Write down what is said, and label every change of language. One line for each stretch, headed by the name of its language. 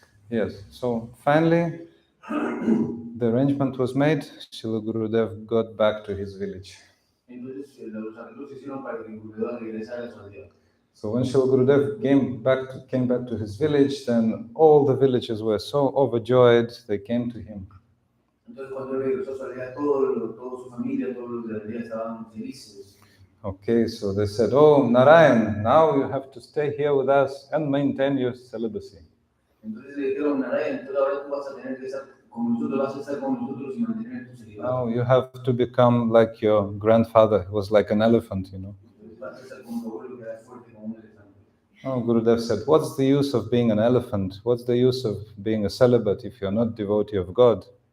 English: Yes, so finally the arrangement was made. Srila Gurudev got back to his village.
Spanish: Entonces los arreglos se hicieron para que Gurudeva regresara a su aldea.
English: So when Srila Gurudev came back to his village, then all the villagers were so overjoyed, they came to him.
Spanish: Entonces cuando regresó a su aldea, toda su familia, todos los de la aldea estaban felices.
English: Okay, so they said, oh, Narayan, now you have to stay here with us and maintain your celibacy.
Spanish: Entonces le dijeron, Narayan, entonces ahora tú vas a tener que estar con nosotros, vas a estar con nosotros y mantener tu celibato.
English: Now you have to become like your grandfather, who was like an elephant,
Spanish: Vas a estar como tu abuelo, que era fuerte como un elefante.
English: Oh, Gurudev said, what's the use of being an elephant? What's the use of being a celibate if you're not devotee of God?